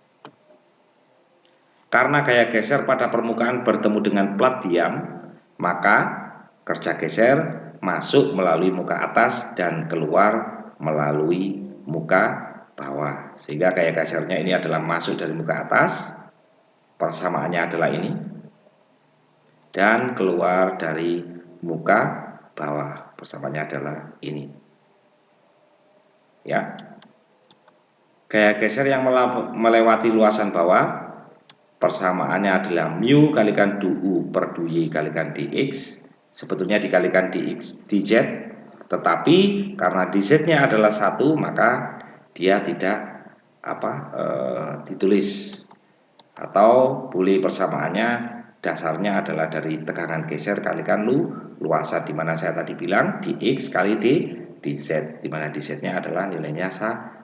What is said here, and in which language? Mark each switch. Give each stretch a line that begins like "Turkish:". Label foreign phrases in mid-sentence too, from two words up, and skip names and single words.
Indonesian: Karena gaya geser pada permukaan bertemu dengan plat diam, maka kerja geser masuk melalui muka atas dan keluar melalui muka bawah, sehingga gaya gesernya ini adalah masuk dari muka atas, persamaannya adalah ini, dan keluar dari muka bawah, persamaannya adalah ini. Ya, gaya geser yang melewati luasan bawah, persamaannya adalah mu kalikan du per du y kalikan dx. Sebetulnya dikalikan dz, tetapi karena dz-nya adalah 1, maka dia tidak ditulis, atau boleh persamaannya dasarnya adalah dari tekanan geser kalikan luasan, di mana saya tadi bilang dx kali dz, di mana dz-nya adalah nilainya 1.